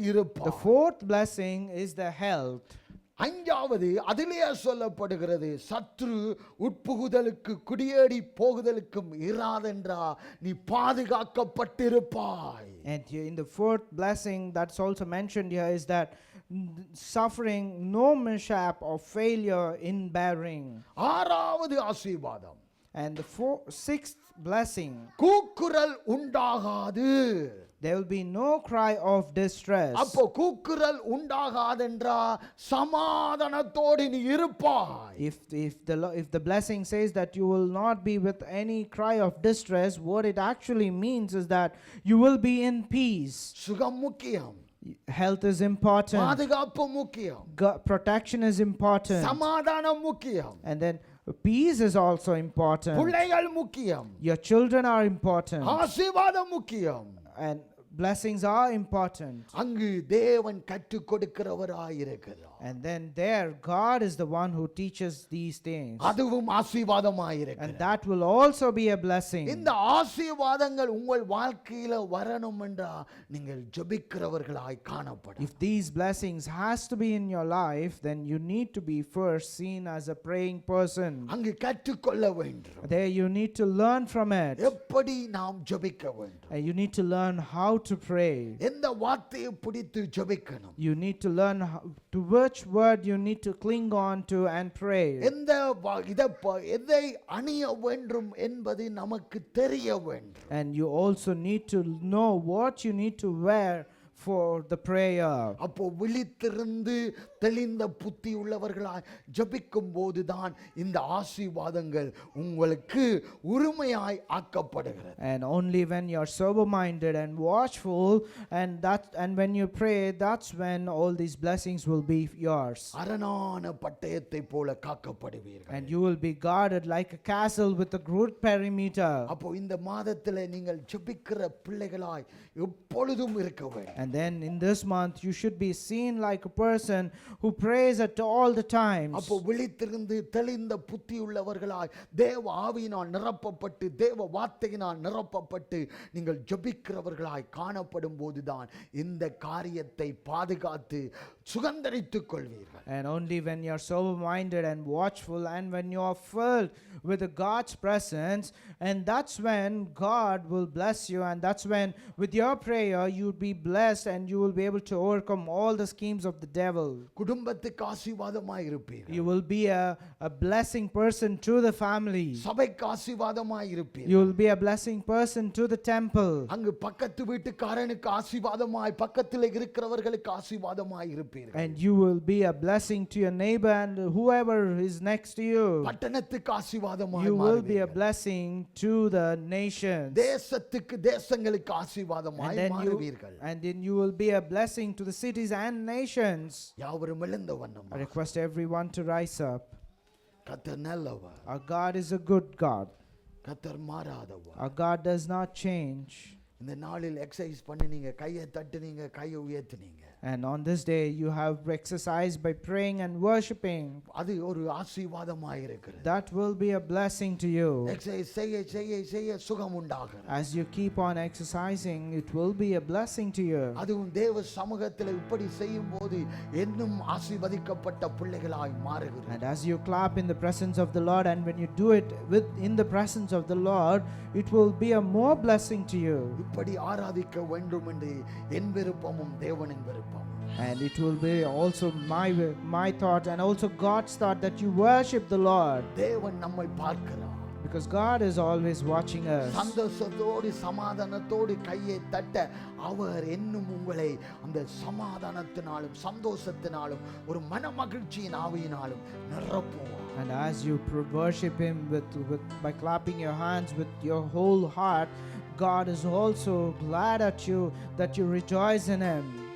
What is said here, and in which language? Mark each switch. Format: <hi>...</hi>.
<en>The</en> <ta>இருப்பார்.</ta> <en>fourth blessing is the health.</en> <ta>அஞ்சாவது அதிலே சொல்லப்படுகிறது, சத்ரு உட்புகுதலுக்கு குடியேறி போகுதலுக்கும் இராதென்றா நீ பாதுகாக்கப்பட்டிருப்பாய்.</ta> <en>And in the fourth blessing that's also mentioned here is that suffering no mishap or failure in bearing.</en> <ta>ஆறாவது ஆசீர்வாதம்,</ta> <en>And the sixth blessing,</en> <ta>கூக்குரல் உண்டாகாது.</ta> <en>there will be no cry of distress.</en> <ta>அப்போ கூக்குரல் உண்டாகாதென்றா சமாதானத்தோடு நீ இருப்பாய்.</ta> <en>If the blessing says that you will not be with any cry of distress, what it actually means is that you will be in peace.</en> <ta>சுகம் முக்கியம்,</ta> <en>Health is important.</en> <ta>பாதுகாப்பு முக்கியம்,</ta> <en>Protection is important.</en> <ta>சமாதானம் முக்கியம்,</ta> <en>And then peace is also important.</en> <ta>பிள்ளைகள் முக்கியம்,</ta> <en>Your children are important.</en> <ta>ஆசீர்வாதம் முக்கியம்.</ta> <en>And blessings are important.</en> <ta>அங்கு தேவன் கற்றுக் கொடுக்கிறவராயிருக்கிறார்.</ta> <en>And then there God is the one who teaches these things.</en> <ta>அதுவும் ஆசீர்வாதமாயிருக்கிறது.</ta> <en>And that will also be a blessing.</en> <ta>இந்த ஆசீர்வாதங்கள் உங்கள் வாழ்க்கையில வரணும் என்றா நீங்கள் ஜெபிக்கிறவர்களாய் காணப்படும்.</ta> <en>If these blessings has to be in your life, then you need to be first seen as a praying person.</en> <ta>அங்கு கற்றுக்கொள்ள வேண்டும்.</ta> <en>There you need to learn from it.</en> <ta>எப்படி நாம் ஜெபிக்க வேண்டும்,</ta> <en>And you need to learn how to pray.</en> <ta>எந்த வார்த்தையை பிடித்து ஜெபிக்கணும்,</ta> <en>You need to learn to which word you need to cling on to and pray.</en> <ta>எந்த எதை அணிய வேண்டும் என்பது நமக்கு தெரிய வேண்டும்.</ta> <en>And you also need to know what you need to wear for the prayer.</en> <ta>அப்போ விழித்திருந்து தெளிந்த புத்தி உள்ளவர்களாய் ஜெபிக்கும் போதுதான் இந்த ஆசீர்வாதங்கள் உங்களுக்கு உரிமையாய் ஆக்கப்படுகிறது.</ta> <en>And only when you're sober minded and watchful and when you pray, that's when all these blessings will be yours.</en> <ta>அரணான பட்டயத்தை போல காக்கப்படுவீர்கள்.</ta> <en>And you will be guarded like a castle with a good perimeter.</en> <ta>அப்போ இந்த மாதத்தில் நீங்கள் ஜெபிக்கிற பிள்ளைகளாய் எப்பொழுதும் இருக்க வேண்டும்.</ta> <en>And And then in this month, you should be seen like a person who prays at all the times.</en> <ta>அப்போ விழித்திருந்து தெளிந்த புத்தி உள்ளவர்களாய் தேவ ஆவியினால் நிரப்பப்பட்டு தேவ வார்த்தையினால் நிரப்பப்பட்டு நீங்கள் ஜெபிக்கிறவர்களாய் காணப்படும் போதுதான் இந்த காரியத்தை பாதுகாத்து சுகந்தரித்துக் கொள்வீர்கள்.</ta> <en>And only when you are sober-minded and watchful, and when you are filled with the God's presence, and that's when God will bless you, and that's when with your prayer you will be blessed and you will be able to overcome all the schemes of the devil.</en> <ta>குடும்பத்துக்கு ஆசீர்வாதமாய் இருப்பீர்கள்.</ta> <en>You will be a blessing person to the family.</en> <ta>சபைக்கு ஆசீர்வாதமாய் இருப்பீர்கள்.</ta> <en>You will be a blessing person to the temple.</en> <ta>அங்கு பக்கத்து வீட்டுக்காரனுக்கு ஆசீர்வாதமாய் பக்கத்தில் இருக்கிறவர்களுக்கு ஆசீர்வாதமாய் இருப்பீர்கள்.</ta> <en>And you will be a blessing to your neighbor and whoever is next to you.</en> <ta>பட்டணத்துக்கு ஆசீர்வாதமாய்</ta> <en>You will be a</en> <ta>மாறுவீர்கள்.</ta> <en>blessing to the nations.</en> <ta>தேசத்துக்கு தேசங்களுக்கு ஆசீர்வாதமாய் மாறுவீர்கள்.</ta> <en>And then you will be a blessing to the cities and nations.</en> <ta>யாவரும் எழுந்த வண்ணம்.</ta> <en>I request everyone to rise up.</en> <ta>கர்த்தர் நல்லவர்.</ta> <en>Our God is a good God.</en> <ta>கர்த்தர் மாறாதவர்.</ta> <en>Our God does not change.</en> <ta>இந்த நாளில் எக்ஸசைஸ் பண்ணினீங்க, கையை தட்டுனீங்க, கையை உயர்த்தினீங்க.</ta> <en>And on this day you have exercised by praying and worshiping.</en> <ta>அது ஒரு ஆசீர்வாதமாய் இருக்கிறது.</ta> <en>That will be a blessing to you.</en> <ta>Exercise செய்ய செய்ய செய்ய சுகம் உண்டாகிறது.</ta> <en>As you keep on exercising, it will be a blessing to you.</en> <ta>அதுவும் தேவ சமூகத்தில் இப்படி செய்யும்போது இன்னும் ஆசீர்வதிக்கப்பட்ட பிள்ளைகளாய் மாறுகிறோம்.</ta> <en>And as you clap in the presence of the Lord, and when you do it in the presence of the Lord, it will be a more blessing to you.</en> <ta>இப்படி ஆராதிக்க வேண்டும் என்று என் விருப்பமும் தேவனின் விருப்பம்.</ta> <en>And it will be also my thought and also God's thought that you worship the Lord,</en> <ta>தேவன் நம்மை பார்க்கிறார்.</ta> <en>because God is always watching us.</en> <ta>சந்தோஷத்தோடு சமாதானத்தோடு கையை தட்ட அவர் என்னும் உங்களை அந்த சமாதானத்தினாலும் சந்தோஷத்தினாலும் ஒரு மன மகிழ்ச்சியின் ஆவியினாலும் நிரப்புவார்.</ta> <en>And as you worship Him by clapping your hands with your whole heart, God is also glad at you that you rejoice in Him.</en>